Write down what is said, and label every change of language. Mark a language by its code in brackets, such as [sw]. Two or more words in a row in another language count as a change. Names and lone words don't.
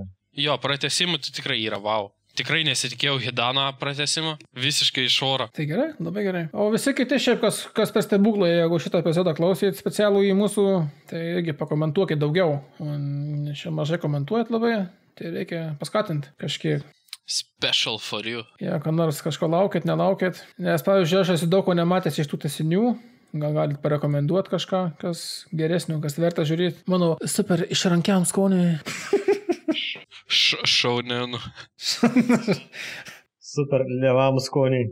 [lt] Jo, pratesimų tai tikrai yra wow. Tikrai nesitikėjau Hidano pratęsimo, visiškai iš oro. Tai gerai, labai gerai. O visi kiti šiaip, kas per stebuklą, jeigu šitą epizodą klausėt specialų į mūsų, tai irgi pakomentuokit daugiau. Čia mažai komentuojat labai, tai reikia paskatinti kažkiek. [en] Special for you. [lt] Ja, ką nors kažko laukit, nelaukit. Nes, pavyzdžiui, aš esu daug ko nematęs iš tų tesinių. Gal galit parekomenduoti kažką, kas geresnio, kas verta žiūrėti. Mano super išrankiam skoniui. Šaunėnu. Super lėvam skoniai.